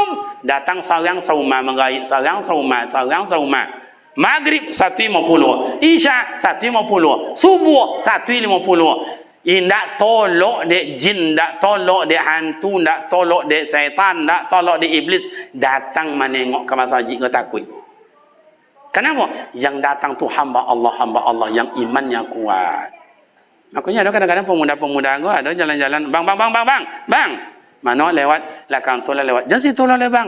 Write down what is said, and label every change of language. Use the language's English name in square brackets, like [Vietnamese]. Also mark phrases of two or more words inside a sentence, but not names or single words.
[Minangkabau] Datang seorang serumah mengaik, seorang serumah. Maghrib 150. Isya 150. Subuh 150. Indak tolok dek jin, ndak tolok dek hantu, ndak tolok dek syaitan, ndak tolok dek iblis. [Indonesian] Datang menengok ke masjid ke takut. Kenapa? Yang datang tu hamba Allah yang imannya kuat. Makanya ada kadang-kadang pemuda-pemuda gua ada jalan-jalan, bang. Mana lewat belakang tu lah lewat. Jangan situ lah bang.